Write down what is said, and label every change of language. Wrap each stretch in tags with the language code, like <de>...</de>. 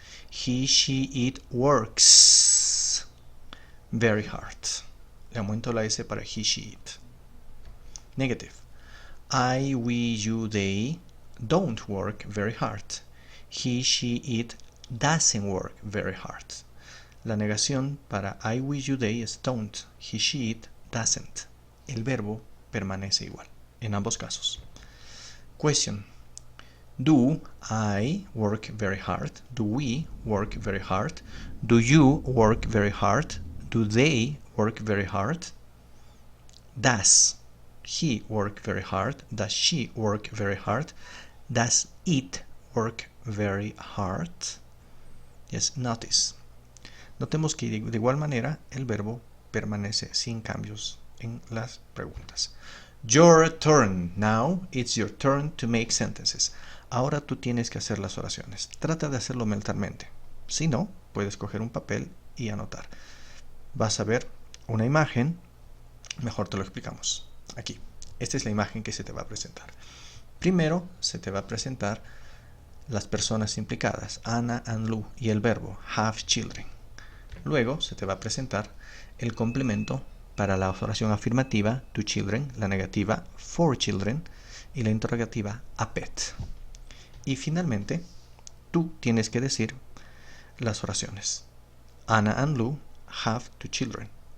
<en>He, she, it works very hard.</en> <es>Le aumento la S para he, she, it.</es> <en>Negative. I, we, you, they don't work very hard. He, she, it doesn't work very hard.</en> <es>La negación para I, we, you, they es don't. He, she, it doesn't. El verbo permanece igual en ambos casos.</es> <en>Question. Do I work very hard? Do we work very hard? Do you work very hard? Do they work very hard? Does he work very hard? Does she work very hard? Does it work very hard? Yes, notice.</en> <es>Notemos que de igual manera el verbo permanece sin cambios en las preguntas.</es> <en>Your turn. Now it's your turn to make sentences.</en> <es>Ahora tú tienes que hacer las oraciones. Trata de hacerlo mentalmente. Si no, puedes coger un papel y anotar. Vas a ver una imagen. Mejor te lo explicamos. Aquí. Esta es la imagen que se te va a presentar. Primero se te va a presentar las personas implicadas, Anna and Lou, y el verbo have children. Luego se te va a presentar el complemento para la oración afirmativa, to children, la negativa, for children, y la interrogativa, a pet. Y finalmente, tú tienes que decir las oraciones.</es> <en>Anna and Lou have two children.</en>